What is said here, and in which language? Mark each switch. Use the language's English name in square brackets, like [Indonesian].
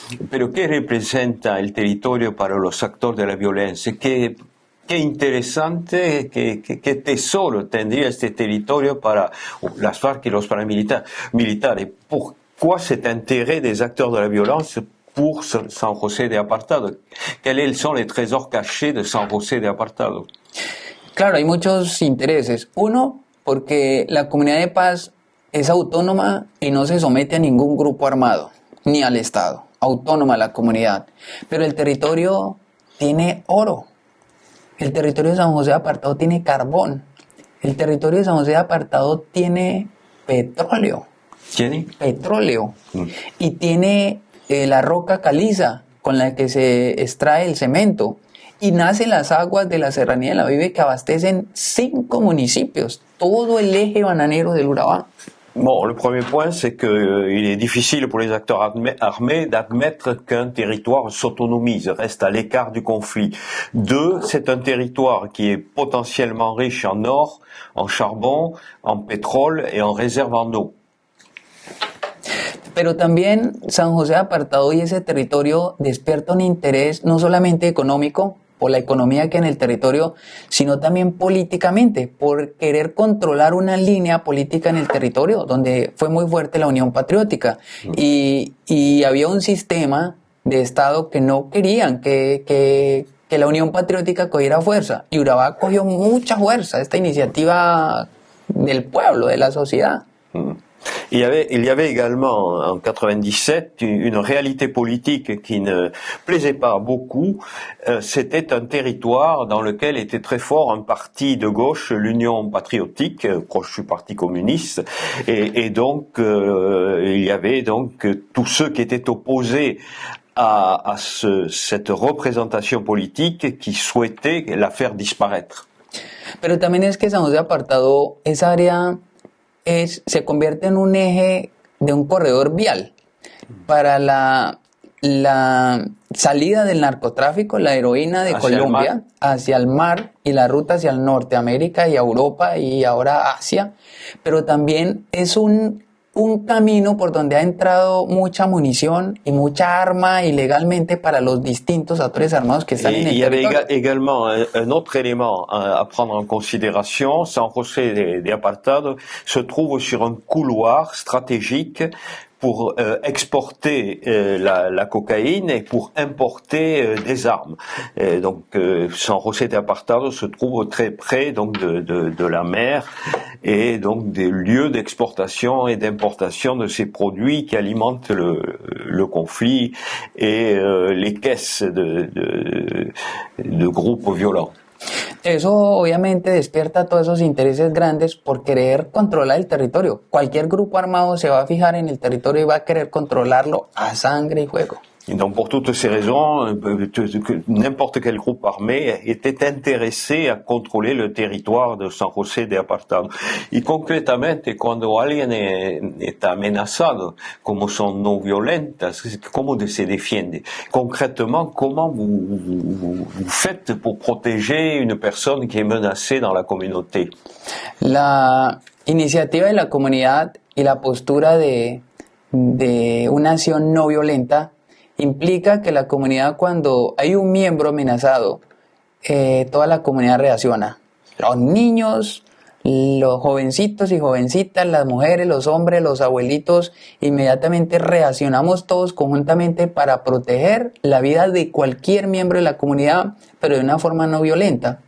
[Spanish] Pero ¿qué representa el territorio para los actores de la violencia? Qué interesante, qué tesoro tendría este territorio para las FARC y los paramilitares. [French] Pourquoi cet intérêt des acteurs de la violence pour San José de Apartado? Quels sont les trésors cachés de San José de Apartado? [Spanish] Claro, hay muchos intereses. Uno, porque la Comunidad de Paz es autónoma y no se somete a ningún grupo armado, ni al Estado. Autónoma la comunidad. Pero el territorio tiene oro. El territorio de San José de Apartado tiene carbón. El territorio de San José de Apartado tiene petróleo. ¿Tiene? Petróleo. Y tiene la roca caliza con la que se extrae el cemento. Y nacen las aguas de la Serranía de la Vive que abastecen 5 municipios. Todo el eje bananero del Urabá. [French] Bon, le premier point, c'est qu'il est difficile pour les acteurs armés d'admettre qu'un territoire s'autonomise, reste à l'écart du conflit. Deux, c'est un territoire qui est potentiellement riche en or, en charbon, en pétrole et en réserve en eau. [Spanish] Pero también San José de Apartado y ese territorio despierta un interés no solamente económico, por la economía que hay en el territorio, sino también políticamente, por querer controlar una línea política en el territorio, donde fue muy fuerte la Unión Patriótica. Y había un sistema de Estado que no querían que la Unión Patriótica cogiera fuerza. Y Urabá cogió mucha fuerza, esta iniciativa del pueblo, de la sociedad. [French] Il y avait également en 97 une réalité politique qui ne plaisait pas beaucoup. C'était un territoire dans lequel était très fort un parti de gauche, l'Union patriotique, proche du Parti communiste, et donc il y avait donc tous ceux qui étaient opposés à cette représentation politique qui souhaitaient la faire disparaître. [Spanish] Pero también es que San José Apartado, esa área se convierte en un eje de un corredor vial. para la salida del narcotráfico, la heroína de Colombia hacia el mar y la ruta hacia el Norteamérica y Europa y ahora Asia, pero también es un camino por donde ha entrado mucha munición y mucha arma ilegalmente para los distintos actores armados que están en el territorio. [French] Il y avait également un autre élément à prendre en considération. San José de Apartado se trouve sur un couloir stratégique pour exporter la cocaïne et pour importer des armes. Donc San José de Apartado se trouve très près donc de la mer et donc des lieux d'exportation et d'importation de ces produits qui alimentent le conflit et les caisses de groupes violents. [Spanish] Eso obviamente despierta todos esos intereses grandes por querer controlar el territorio. Cualquier grupo armado se va a fijar en el territorio y va a querer controlarlo a sangre y fuego. [French] Et donc pour toutes ces raisons, n'importe quel groupe armé était intéressé a controller le territoire de San José de Apartado. [Spanish] Y concretamente, cuando alguien está amenazado, como son no violentas, ¿cómo se defiende? [French] Concrètement, comment vous faites pour protéger une personne qui est menacée dans la communauté? [Spanish] La iniciativa de la comunidad y la postura de una acción no violenta implica que la comunidad, cuando hay un miembro amenazado, toda la comunidad reacciona. Los niños, los jovencitos y jovencitas, las mujeres, los hombres, los abuelitos, inmediatamente reaccionamos todos conjuntamente para proteger la vida de cualquier miembro de la comunidad, pero de una forma no violenta.